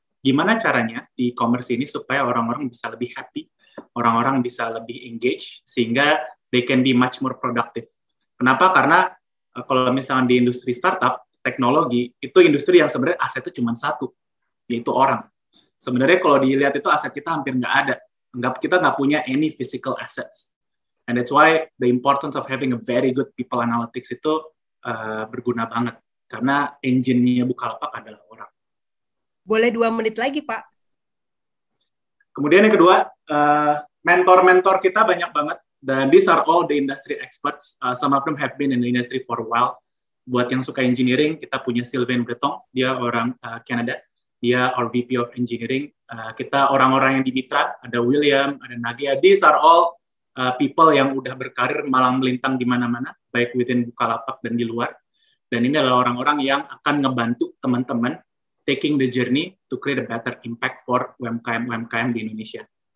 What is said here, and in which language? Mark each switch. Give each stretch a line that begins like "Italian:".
Indonesian: Gimana caranya di e-commerce ini supaya orang-orang bisa lebih happy, orang-orang bisa lebih engage, sehingga
English: they can be much more productive.
Indonesian: Kenapa? Karena kalau misalnya di industri startup, teknologi, itu industri yang sebenarnya asetnya cuma satu, yaitu orang. Sebenarnya kalau dilihat itu aset kita hampir nggak ada. Kita nggak punya
English: any physical assets. And that's why the importance of having a very good people analytics
Indonesian: itu berguna banget. Karena engine-nya Bukalapak adalah orang. Boleh 2 menit lagi, Pak. Kemudian yang kedua, mentor-mentor kita banyak banget.
English: Dan these are all the industry experts. Some of them have been in the industry for a while.
Indonesian: Buat yang suka engineering, kita punya Sylvain Breton, dia orang Canada.
English: Dia our VP of Engineering.
Indonesian: Kita orang-orang yang di Mitra, ada William, ada Nagia.
English: These are all people
Indonesian: yang udah berkarir malang melintang di mana-mana, baik within Bukalapak dan di luar. Dan ini adalah orang-orang yang akan ngebantu teman-teman
English: taking the journey to create a better impact for
Indonesian: UMKM di Indonesia.